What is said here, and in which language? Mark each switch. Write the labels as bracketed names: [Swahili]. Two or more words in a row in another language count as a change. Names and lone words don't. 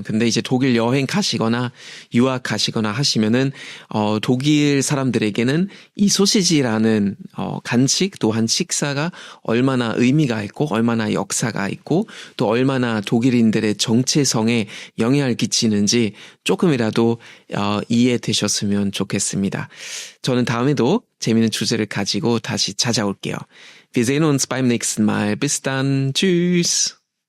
[Korean] 근데 이제 독일 여행 가시거나 유학 가시거나 하시면은 독일 사람들에게는 이 소시지라는 간식 또한 식사가 얼마나 의미가 있고 얼마나 역사가 있고 또 얼마나 독일인들의 정체성에 영향을 끼치는지 조금이라도 이해되셨으면 좋겠습니다. 저는 다음에도 재미있는 주제를 가지고 다시 찾아올게요. [German] Wir sehen uns beim nächsten Mal. Bis dann. Tschüss.